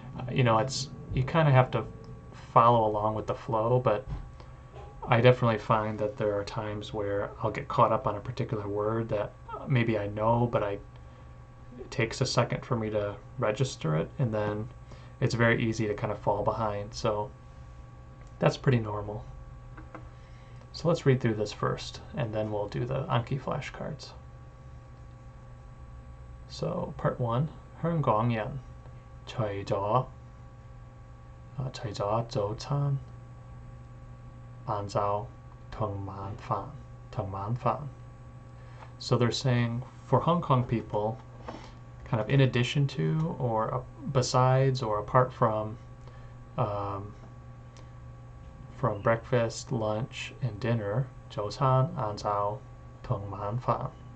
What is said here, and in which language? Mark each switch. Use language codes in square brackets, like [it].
[en] You kind of have to follow along with the flow, but I definitely find that there are times where I'll get caught up on a particular word that maybe I know, but it takes a second for me to register it, and then it's very easy to kind of fall behind. So that's pretty normal. So let's read through this first, and then we'll do the Anki flashcards. [yue] So part 1, 香港人除咗早餐、晏晝同晚飯. [en] So they're saying for Hong Kong people, kind of in addition to or besides or apart from breakfast, lunch, and dinner, [yue] 早餐、晏晝同晚飯.